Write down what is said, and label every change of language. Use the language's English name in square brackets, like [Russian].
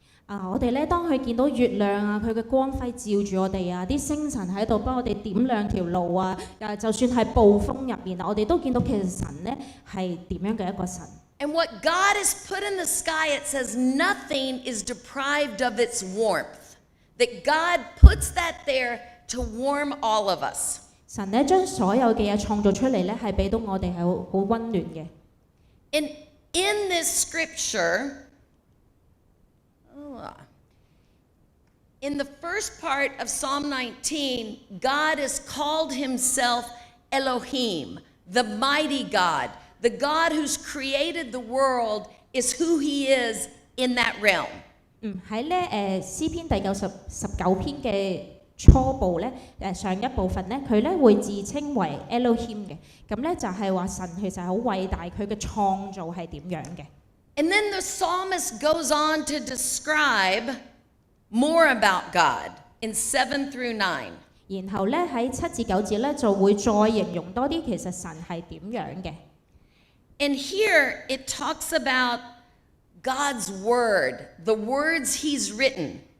[Cantonese] 我哋咧當佢見到月亮啊，佢嘅光輝照住我哋啊，啲星辰喺度幫我哋點亮條路啊，就算係暴風入面啊，我哋都見到其實神咧係點樣嘅一個神。 [English] And what God has put in the sky, it says nothing is deprived of its warmth. That God puts that there to warm all of us. [Cantonese] 神咧將所有嘅嘢創造出嚟咧，係俾到我哋係好溫暖嘅。 [English] And in this scripture, in the first part of Psalm 19, God has called himself Elohim, the mighty God. The God who's created the world is who he is in that realm. [Cantonese] 喺咧詩篇第19篇嘅初部咧上一部分咧，佢咧會自稱為 Elohim 嘅，咁咧就係話神其實係好偉大，佢嘅創造係點樣嘅。 [English] And then the psalmist goes on to describe more about God in 7 through 9. [Cantonese] 然後咧喺7至9節咧就會再形容多啲其實神係點樣嘅。 [English] And here it talks about God's word, the words he's written.